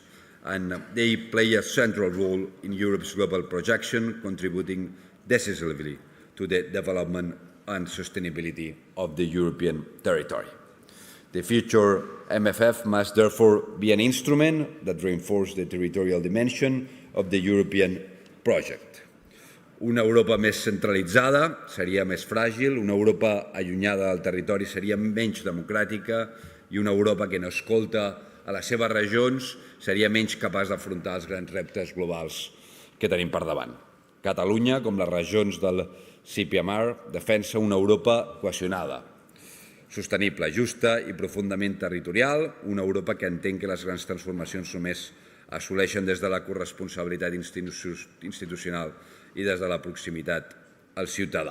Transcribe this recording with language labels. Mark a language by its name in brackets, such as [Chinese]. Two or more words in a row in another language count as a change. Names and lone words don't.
[English] And they play a central role in Europe's global projection, contributing decisively to the development and sustainability of the European territory. The future MFF must therefore be an instrument that reinforces the territorial dimension of the European project. [Catalan] Una Europa més centralitzada seria més fràgil, una Europa allunyada del territori seria menys democràtica i una Europa que no escolta a les seves regions seria menys capaç d'afrontar els grans reptes globals que tenim per davant. Catalunya, com les regions del CPMR, defensa una Europa cohesionada, sostenible, justa i profundament territorial, una Europa que entén que les grans transformacions només assoleixen des de la corresponsabilitat institucional i des de la proximitat al ciutadà.